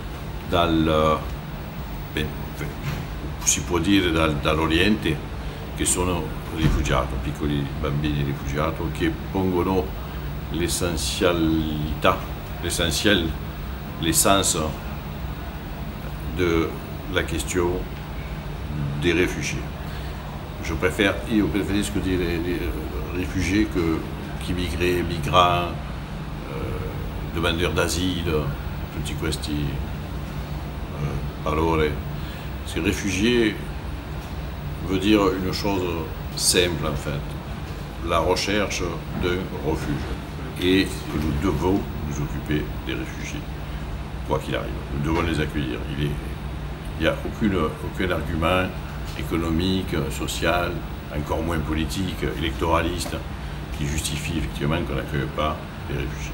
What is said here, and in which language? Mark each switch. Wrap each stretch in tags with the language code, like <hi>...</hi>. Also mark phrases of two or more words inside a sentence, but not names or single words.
<it>si può dire dall'Oriente, che sono rifugiati, piccoli bambini rifugiati, che pongono</it> <fr>l'essence de la question des réfugiés.</fr> <it>Io preferisco dire</it> <fr>réfugiés qu'immigrés, migrants, demandeurs d'asile,</fr> <it>tutti questi parole.</it> <fr>Parce que réfugié veut dire une chose simple en fait, la recherche d'un refuge, et que nous devons nous occuper des réfugiés, quoi qu'il arrive. Nous devons les accueillir. Il n'y a aucun argument économique, social, encore moins politique, électoraliste, qui justifie effectivement qu'on n'accueille pas les réfugiés.</fr>